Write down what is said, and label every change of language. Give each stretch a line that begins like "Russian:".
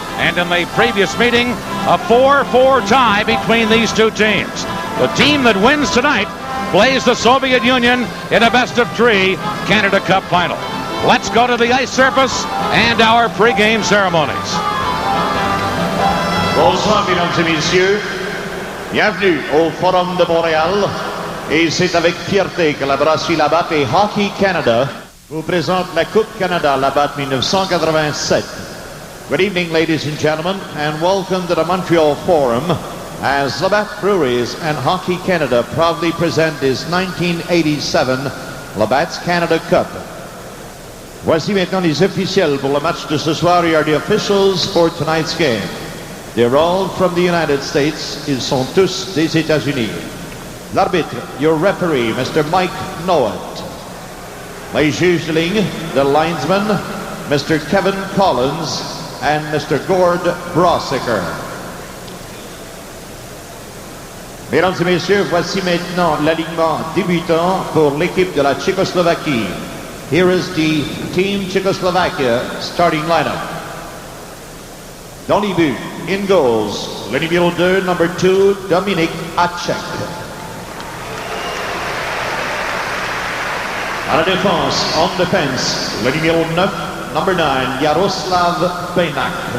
English: And in the previous meeting, a 4-4 tie between these two teams. The team that wins tonight plays the Soviet Union in a best-of-3 Canada Cup final. Let's go to the ice surface and our pre-game ceremonies.
French: Bonsoir, mesdames et messieurs. Bienvenue au Forum de Montréal. Et c'est avec fierté que la brasserie Labatt et Hockey Canada vous présente la Coupe Canada Labatt 1987.
English: Good evening, ladies and gentlemen, and welcome to the Montreal Forum as Labatt Breweries and Hockey Canada proudly present this 1987 Labatt's Canada Cup.
French: Voici maintenant les officiels pour le match de ce soir.
English: Here are the officials for tonight's game. They're all from the United States.
French: Ils sont tous des États-Unis. L'arbitre,
English: your referee,
French: Mr. Mike Noët. Les juges de ligne,
English: the linesman,
French: Mr.
English: Kevin Collinz and Mr. Gord Brossekер.
French: Mesdames et messieurs, voici maintenant l'alignement débutant pour l'équipe de la Tchécoslovaquie.
English: Here is the Team Czechoslovakia starting lineup.
French: Dans les buts,
English: in goals,
French: le numéro 2,
English: number 2,
French: Dominic Hatchek. À la défense,
English: on defense,
French: le numéro 9,
English: number 9,
French: Jaroslav Benak.